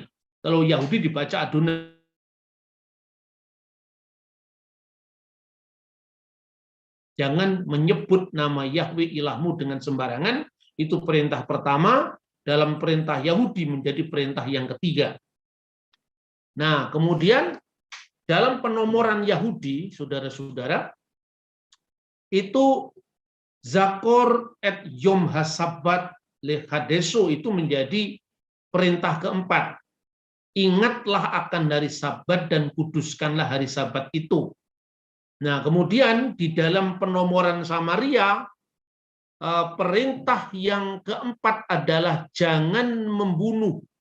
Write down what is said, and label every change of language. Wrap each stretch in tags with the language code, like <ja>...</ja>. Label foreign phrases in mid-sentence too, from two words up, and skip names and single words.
<id>Kalau Yahudi dibaca Adonai. Jangan menyebut nama Yahweh ilahmu dengan sembarangan. Itu perintah pertama dalam perintah Yahudi menjadi perintah yang ketiga. Nah, kemudian dalam penomoran Yahudi, saudara-saudara, itu</id> <he>זכור את יום השבת לקדשו</he> <id>itu menjadi perintah keempat. Ingatlah akan hari Sabat dan kuduskanlah hari Sabat itu. Nah, kemudian di dalam penomoran Samaria, perintah yang keempat adalah jangan membunuh.</id>